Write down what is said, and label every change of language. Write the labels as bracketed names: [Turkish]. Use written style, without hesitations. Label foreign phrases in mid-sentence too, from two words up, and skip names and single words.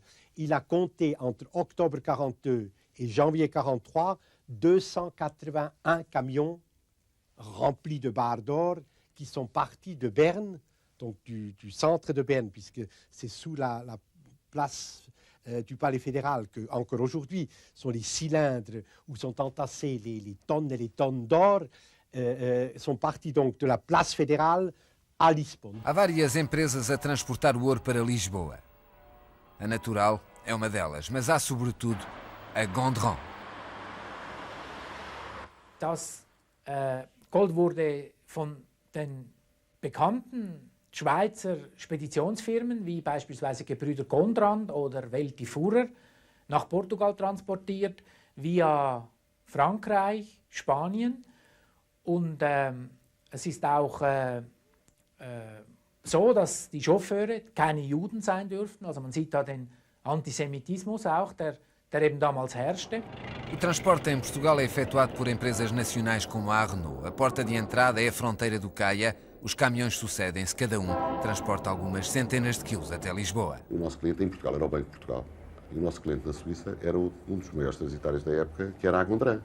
[French] Il a compté entre octobre 42 et janvier 43 281 camions remplis de barres d'or qui sont partis de Berne, donc du centre de Berne, puisque c'est sous la place du Palais fédéral que, encore aujourd'hui, sont les cylindres où sont entassés les tonnes et les tonnes d'or, sont partis donc de la place fédérale à Lisbonne. [Portuguese] Há várias empresas a transportar o ouro para Lisboa. A Natural é uma delas, mas há sobretudo a Gondran. [German] Das Gold wurde von den bekannten Schweizer Speditionsfirmen wie beispielsweise Gebrüder Gondran oder Welti Furrer nach Portugal transportiert, via Frankreich, Spanien. Und es ist auch so, dass die Chauffeure keine Juden sein dürften. Also man sieht da den Antisemitismus auch, der eben damals herrschte. [Portuguese] O transporte em Portugal é efetuado por empresas nacionais como a Renault. A porta de entrada é a fronteira do Caia. Os caminhões sucedem-se, cada um transporta algumas centenas de quilos até Lisboa. O nosso cliente em Portugal era o Banco de Portugal. E o nosso cliente na Suíça era um dos maiores transitários da época, que era a Gondran.